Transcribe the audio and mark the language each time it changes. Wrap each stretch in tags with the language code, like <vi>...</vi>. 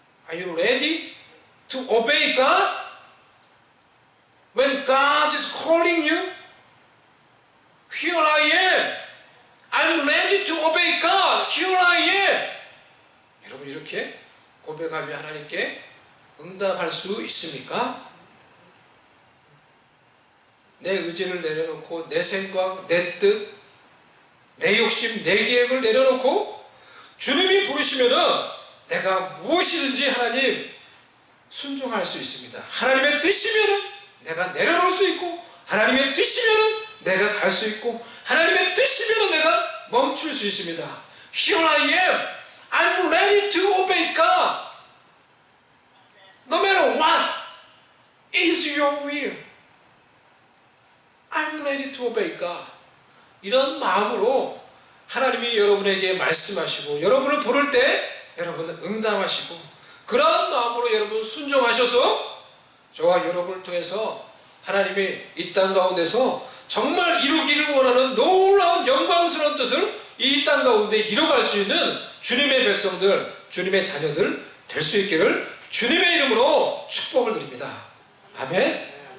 <en>Are you ready to obey God? When God is calling you, Here I am. I'm ready to obey God. Here I am.</en> <ko>여러분, 이렇게 고백하며 하나님께 응답할 수 있습니까? 내 의지를 내려놓고 내 생각, 내 뜻, 내 욕심, 내 계획을 내려놓고 주님이 부르시면은 내가 무엇이든지 하나님 순종할 수 있습니다. 하나님의 뜻이면은 내가 내려놓을 수 있고, 하나님의 뜻이면은 내가 갈 수 있고, 하나님의 뜻이면은 내가 멈출 수 있습니다.</ko> <en>Here I am. I'm ready to obey God. No matter what is your will. I'm ready to obey God.</en> <ko>이런 마음으로 하나님이 여러분에게 말씀하시고 여러분을 부를 때 여러분은 응답하시고, 그런 마음으로 여러분 순종하셔서 저와 여러분을 통해서 하나님이 이 땅 가운데서 정말 이루기를 원하는 놀라운 영광스러운 뜻을 이 땅 가운데 이뤄갈 수 있는 주님의 백성들, 주님의 자녀들 될 수 있기를 주님의 이름으로 축복을 드립니다. 아멘.</ko>